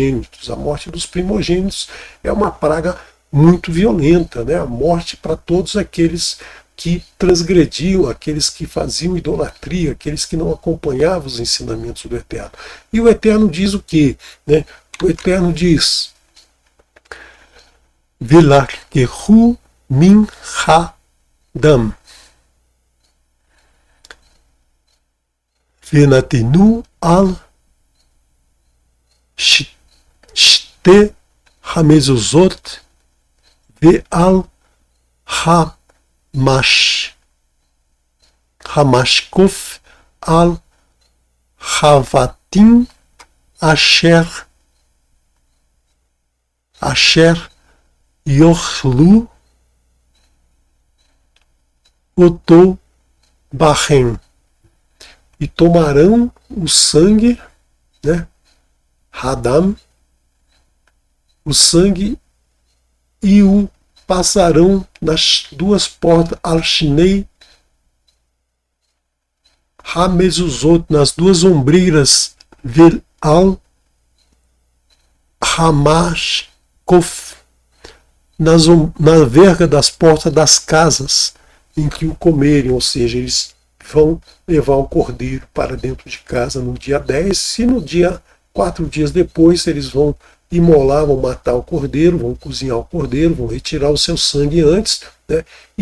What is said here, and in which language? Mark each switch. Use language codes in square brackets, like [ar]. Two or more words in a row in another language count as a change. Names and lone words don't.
[pt] A morte dos primogênitos é uma praga muito violenta, né? A morte para todos aqueles que transgrediam, aqueles que faziam idolatria, aqueles que não acompanhavam os ensinamentos do Eterno. E o Eterno diz o quê? Né? O Eterno diz: [he] ולקחו מן הדם ונתנו על שתי המזוזות ועל המשקוף על הבתים אשר יאכלו אותו בהם, [pt] e tomarão o sangue, né? Hadam, o sangue, e o passarão nas duas portas, [he] על שתי המזוזות, [pt] nas duas ombreiras, [he] ועל [pt] Hamashkof, na verga das portas das casas em que o comerem, ou seja, eles vão levar o cordeiro para dentro de casa no dia 10, e no dia 4 dias depois eles vão imolar, vão matar o cordeiro, vão cozinhar o cordeiro, vão retirar o seu sangue antes, né?